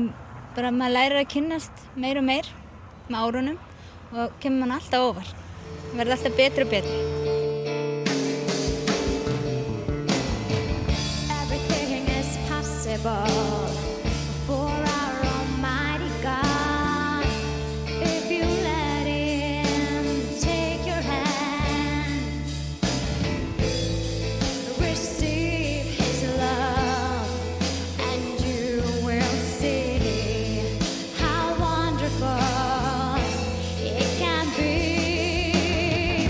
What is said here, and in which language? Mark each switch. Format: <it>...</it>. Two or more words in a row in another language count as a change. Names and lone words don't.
<is>bara maður lærir að kynnast meir og meir með árunum og kemur mann alltaf óvart. Verður alltaf betri og betri.</is> <en>Everything is possible for our almighty God. If you let him take your hand, receive his love, and you will see how wonderful it can be.</en>